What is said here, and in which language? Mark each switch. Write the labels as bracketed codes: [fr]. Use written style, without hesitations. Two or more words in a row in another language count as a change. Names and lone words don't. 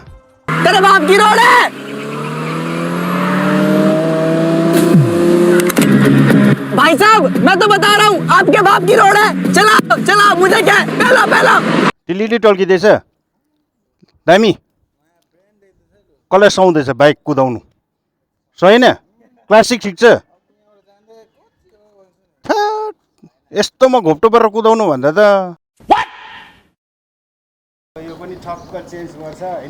[hi] तेरे बाप की रोड है भाई साहब मैं तो बता रहा हूँ आपके बाप की रोड है चला चला मुझे क्या पहला पहला [ne] टिलिटी टल्किँदैछ दामी कसलाई सुहाउँदैछ बाइक कुदाउनु सही न क्लासिक ठिक छ यस्तोमा घोप्टो परेर कुदाउनु भन्दा त यो पनि ठक्क चेन्ज गर्छ हैन